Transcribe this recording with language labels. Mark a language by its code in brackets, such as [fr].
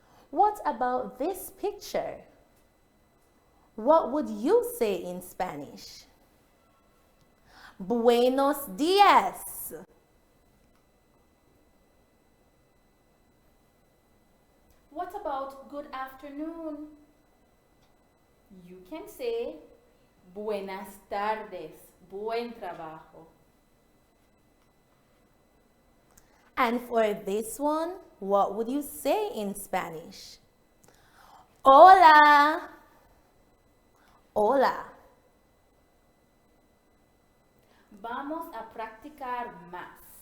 [en] What about this picture? What would you say in Spanish? [es] Buenos días. [en] What about good afternoon? You can say [es] buenas tardes, buen trabajo. [en] And for this one, what would you say in Spanish? [es] Hola. Hola. Vamos a practicar más.